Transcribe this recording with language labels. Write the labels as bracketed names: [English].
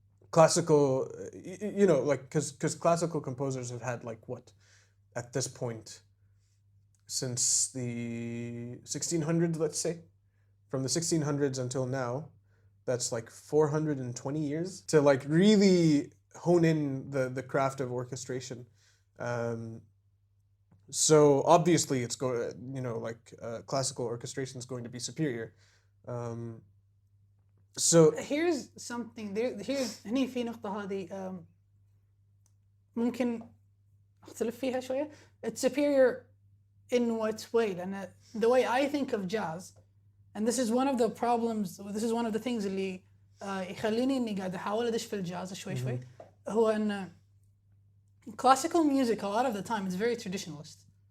[English] Classical, you know, like because classical composers have had like what at this point since the 1600s, let's say, from the 1600s until now, that's like 420 years to like really hone in the craft of orchestration. So obviously it's you know, like classical orchestration is going to be superior. So here's something here's [Arabic] هني في نقطة هذه ممكن أختلف فيها شوية. [English] It's superior in what way? [Arabic] لأن [English] the way I think of jazz, and this is one of the problems, this is one of the things [Arabic] اللي يخليني إني قاعد أحاول أدش في الجاز شوي شوي, هو أن [English] classical music a lot of the time it's very traditionalist.